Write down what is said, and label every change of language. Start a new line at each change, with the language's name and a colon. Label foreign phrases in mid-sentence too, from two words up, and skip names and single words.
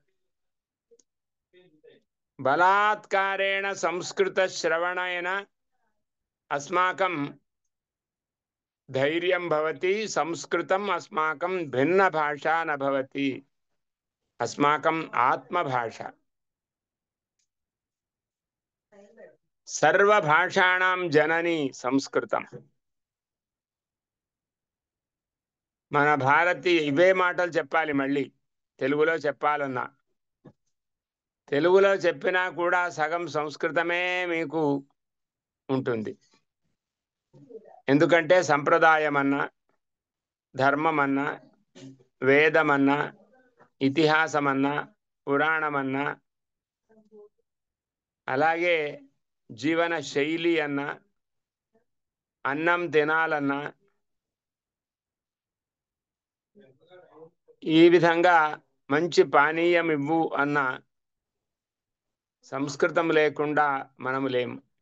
Sanskrit: बलात्कारेण संस्कृतश्रवणेन अस्माकं धैर्यं भवति। संस्कृतम् अस्माकं भिन्नभाषा न भवति, अस्माकम् आत्मभाषा। सर्वभाषाणां जननी संस्कृतं।
Telugu: మన భారతీయ ఇవే మాటలు చెప్పాలి, మళ్ళీ తెలుగులో చెప్పాలన్నా తెలుగులో చెప్పినా కూడా సగం సంస్కృతమే మీకు ఉంటుంది. ఎందుకంటే సంప్రదాయం అన్నా ధర్మం అన్నా వేదమన్నా, ఇతిహాసమన్నా, పురాణమన్నా, అలాగే జీవన శైలి అన్నా, అన్నం తినాలన్నా, ఈ విధంగా మంచి పానీయం ఇవ్వు అన్న సంస్కృతం లేకుండా మనము లేము.